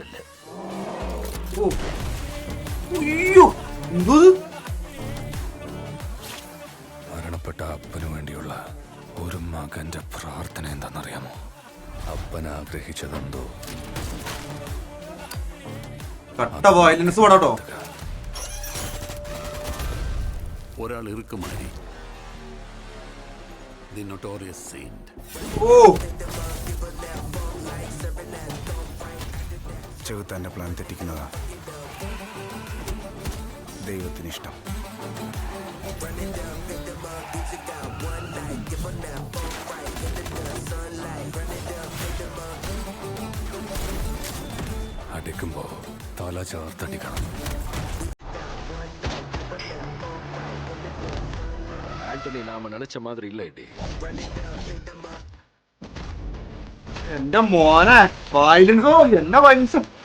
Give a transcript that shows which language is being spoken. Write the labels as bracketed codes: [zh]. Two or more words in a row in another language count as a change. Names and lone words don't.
[ml] മരണപ്പെട്ട അപ്പനു വേണ്ടിയുള്ള ഒരു മകന്റെ പ്രാർത്ഥന എന്താണെന്നറിയാമോ? അപ്പൻ ആഗ്രഹിച്ചതെന്തോ. കട്ട വയലൻസ് പടട്ടോ. ഒരാൾ ഇറുക്കുമാരി, [en] the notorious saint. [ml] ചെകുത്താന്റെ പ്ലാൻ തെറ്റിക്കുന്നതാ ദൈവത്തിന് ഇഷ്ടം. അടിക്കുമ്പോ തല ചേർത്തടിക്കണം. [ta] ஆக்சுவலி நாம நினைச்ச மாதிரி இல்லை டி. [ml] എന്റെ മോനെ വയലൻസോ, എന്നെ വയലൻസ്.